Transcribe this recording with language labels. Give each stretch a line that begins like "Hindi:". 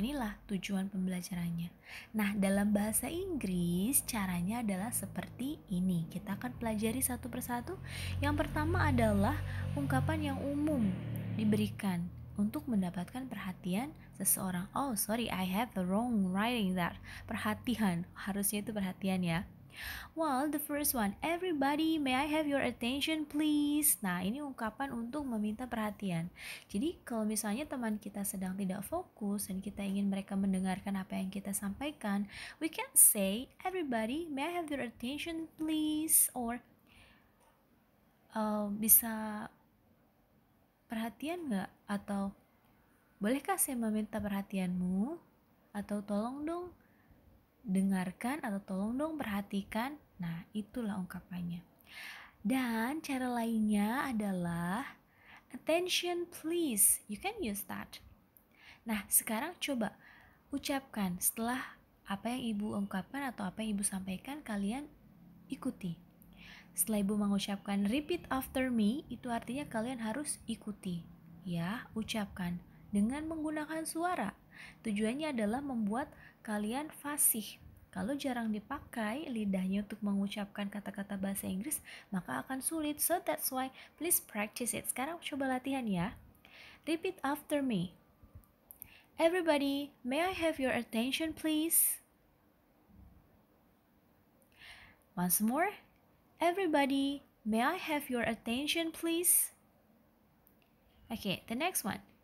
Indonesian: Inilah tujuan pembelajarannya. Nah, dalam bahasa Inggris caranya adalah seperti ini. Kita akan pelajari satu persatu. Yang pertama adalah ungkapan yang umum diberikan untuk mendapatkan perhatian seseorang.
English: Oh, sorry, I have the wrong writing that.
Indonesian: Perhatian, harusnya itu perhatian ya.
English: Well, the first one, everybody, may I have your attention please?
Indonesian: Nah, ini ungkapan untuk meminta perhatian. Jadi, kalau misalnya teman kita sedang tidak fokus dan kita ingin mereka mendengarkan apa yang kita sampaikan,
English: we can say, everybody, may I have your attention please?
Indonesian: Or, bisa perhatian nggak? Atau, bolehkah saya meminta perhatianmu? Atau tolong dong dengarkan atau tolong dong perhatikan. Nah, itulah ungkapannya. Dan cara lainnya adalah
English: attention please. You can use that.
Indonesian: Nah, sekarang coba ucapkan setelah apa yang ibu ungkapkan atau apa yang ibu sampaikan, kalian ikuti. Setelah ibu mengucapkan
English: repeat after me,
Indonesian: itu artinya kalian harus ikuti. Ya, ucapkan dengan menggunakan suara. Tujuannya adalah membuat kalian fasih. Kalau jarang dipakai lidahnya untuk mengucapkan kata-kata bahasa Inggris, maka akan sulit.
English: So that's why please practice it.
Indonesian: Sekarang coba latihan ya.
English: Repeat after me. Everybody, may I have your attention please? Once more. Everybody, may I have your attention please? Okay, the next one.